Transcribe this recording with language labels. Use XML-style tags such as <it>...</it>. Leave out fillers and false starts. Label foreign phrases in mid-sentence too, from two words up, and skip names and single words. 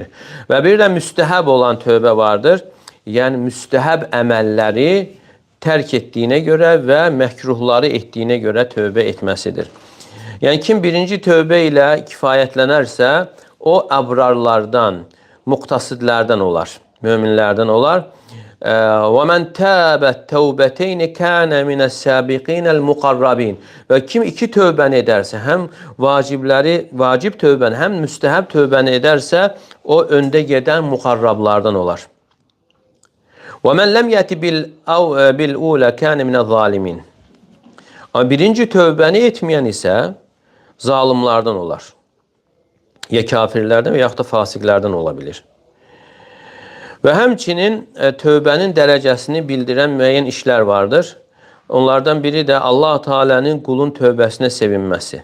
<az>Və bir də müstəhəb olan tövbə vardır. Yəni, müstəhəb əməlləri tərk etdiyinə görə və məkruhları etdiyinə görə tövbə etməsidir. Yəni, kim birinci tövbə ilə kifayətlənərsə, o əbrarlardan, muqtasidlərdən olar, möminlərdən olar.</az> <ar>وَمَنْ تَابَ التَّوْبَتَيْنِ كَانَ مِنَ السَّابِقِينَ الْمُقَرَّبِينَ.</ar> <az>Və kim iki tövbəni edərsə, həm vacib tövbəni, həm müstəhəb tövbəni edərsə, o öndə gedən muqarrablardan olar.</az> <ar>وَمَنْ لَمْ يَأْتِ بِالْأُولَى كَانَ مِنَ الظَّالِمِينَ.</ar> <az>Amma birinci tövbəni etməyən isə zalimlardan olar. Ya kafirlərdən və yaxud da fasiqlərdən ola bilir. Və həmçinin tövbənin dərəcəsini bildirən müəyyən işlər vardır. Onlardan biri də Allah Teala'nın qulun tövbəsinə sevinməsi.</az>